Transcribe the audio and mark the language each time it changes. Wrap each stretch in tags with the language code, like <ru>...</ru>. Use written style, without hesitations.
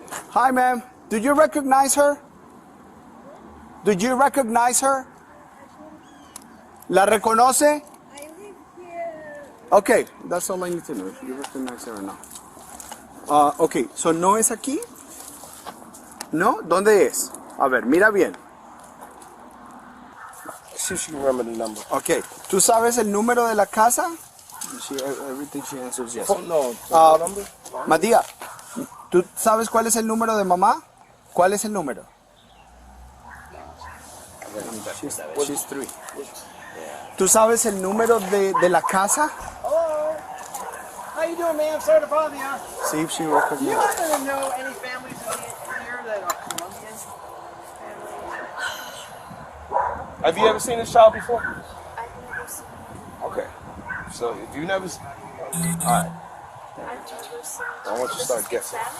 <en>Hi, ma'am. Do you recognize her? Do you recognize her?</en> <es>¿La reconoce?</es> <en>Okay, that's all I need to know. If you recognize her or not. Okay, so</en> <es>no es aquí. ¿No? ¿Dónde es? A ver, mira bien.</es> <en>see if she can remember the number.</en> <es>Ok, ¿tú sabes el número de la casa?</es> <en>Everything she answers yes. Oh, no. Number?</en> <es>Matías, ¿tú sabes cuál es el número de mamá? ¿Cuál es el número?</es> <en>She's 3.</en> <es>¿Tú sabes el número de la casa?</es> <en>Hello. How you doing, man? Sorry to bother you. See if she Do you recognizes. happen to know any families here that are Colombian? Have you ever seen this child before? I've never seen Okay. So if you never, alright. I want you to start guessing.</en>